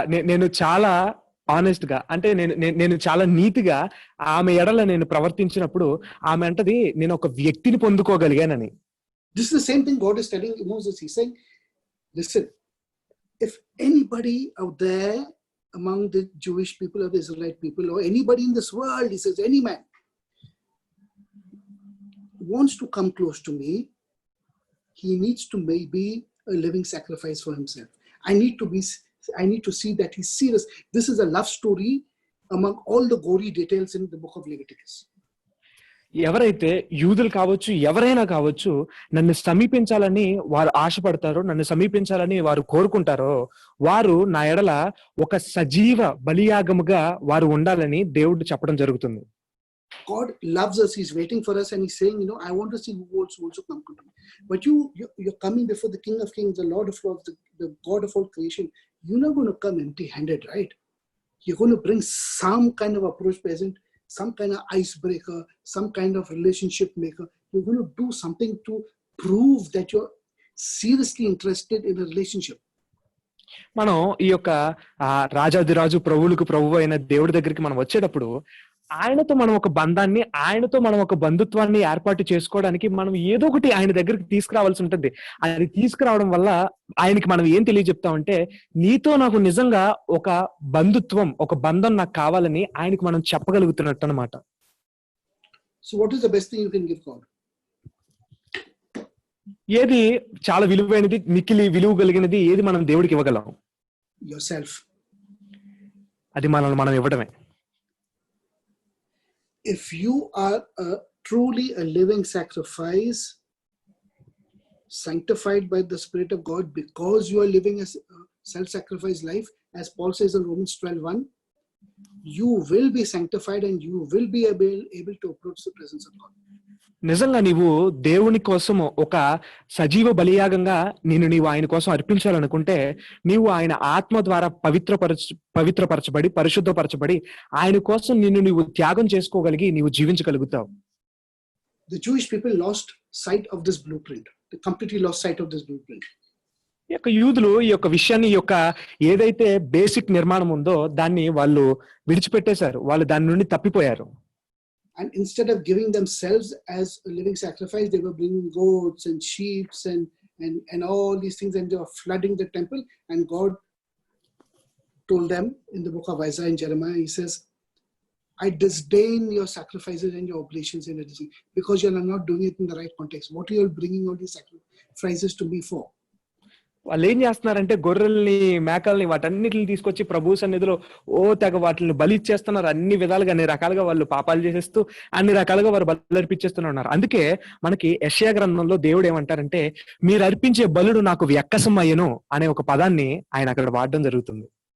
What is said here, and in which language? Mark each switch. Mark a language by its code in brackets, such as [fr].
[te] నేను చాలా ఆనెస్ట్ గా, అంటే నేను చాలా నీతిగా ఆమె ఎడల నేను ప్రవర్తించినప్పుడు ఆమె అంటది నేను ఒక వ్యక్తిని పొందుకోగలిగానని. [en] This is the same thing God is telling Moses. He's saying, listen, if anybody out there among the Jewish people or the Israelite people or anybody in this world, he says, any man wants to come close to me, he needs to be a living sacrifice for himself. I need to see that he's serious. This is a love story among all the gory details in the book of Leviticus. [te] ఎవరైతే యూదులు కావచ్చు, ఎవరైనా కావచ్చు, నన్ను సమీపించాలని వారు ఆశపడతారో, నన్ను సమీపించాలని వారు కోరుకుంటారో, వారు నా ఎడల ఒక సజీవ బలియాగముగా వారు ఉండాలని దేవుడు చెప్పడం జరుగుతుంది. [en] God loves us. He's waiting for us, and he's saying, I want to see who also come to me. But you're coming before the King of Kings, the Lord of Lords, the God of all creation. You're not going to come empty-handed, right? You're going to bring some kind of approach present, some kind of icebreaker, some kind of relationship maker. You're going to do something to prove that you're seriously interested in a relationship. [te] మనం ఈ యొక్క రాజాదిరాజు ప్రభువులకు ప్రభువు అయిన దేవుడి దగ్గరికి మనం వచ్చేటప్పుడు ఆయనతో మనం ఒక బంధాన్ని, ఆయనతో మనం ఒక బంధుత్వాన్ని ఏర్పాటు చేసుకోవడానికి మనం ఏదో ఒకటి ఆయన దగ్గరికి తీసుకురావాల్సి ఉంటుంది. అది తీసుకురావడం వల్ల ఆయనకి మనం ఏం తెలియజెప్తామంటే, నీతో నాకు నిజంగా ఒక బంధుత్వం, ఒక బంధం నాకు కావాలని ఆయనకి మనం చెప్పగలుగుతున్నట్టు అనమాట. [en] So what is the best thing you can give God? [te] ఏది చాలా విలువైనది, మిక్కిలి విలువ కలిగినది ఏది మనం దేవుడికి ఇవ్వగలం? [en] Yourself. [te] అది మనం ఇవ్వడమే. [en] If you are truly a living sacrifice, sanctified by the Spirit of God, because you are living a self-sacrifice life, as Paul says in Romans 12:1, you will be sanctified and you will be able to approach the presence of God. [te] నిజంగా నీవు దేవుని కోసం ఒక సజీవ బలియాగంగా నీవు ఆయన కోసం అర్పించాలనుకుంటే, నీవు ఆయన ఆత్మ ద్వారా పవిత్రపరచబడి పరిశుద్ధపరచబడి ఆయన కోసం నీవు త్యాగం చేసుకోగలిగి నీవు జీవించగలుగుతావు. [en] The Jewish people lost sight of this blueprint. They completely lost sight of this blueprint. [te] ఈ యొక్క యూదులు ఈ యొక్క విషయాన్ని, ఈ యొక్క ఏదైతే బేసిక్ నిర్మాణం ఉందో దాన్ని వాళ్ళు విడిచిపెట్టేశారు. వాళ్ళు దాని నుండి తప్పిపోయారు. [en] And instead of giving themselves as a living sacrifice, they were bringing goats and sheep and all these things, and they were flooding the temple. And God told them in the book of Isaiah and Jeremiah, he says, I disdain your sacrifices and your oblations and everything, because you are not doing it in the right context. What are you all bringing all these sacrifices to me for? [te] వాళ్ళు ఏం చేస్తున్నారంటే గొర్రెల్ని, మేకల్ని, వాటన్నిటిని తీసుకొచ్చి ప్రభు సన్నిధిలో తెగ వాటిని బలి ఇచ్చేస్తున్నారు. అన్ని విధాలుగా, అన్ని రకాలుగా వాళ్ళు పాపాలు చేసేస్తూ అన్ని రకాలుగా వారు బలి అర్పించేస్తున్నారు. అందుకే మనకి యెషయా గ్రంథంలో దేవుడు ఏమంటారంటే, మీరు అర్పించే బలుడు నాకు వ్యక్కసం అయ్యను అనే ఒక పదాన్ని ఆయన అక్కడ వాడడం జరుగుతుంది.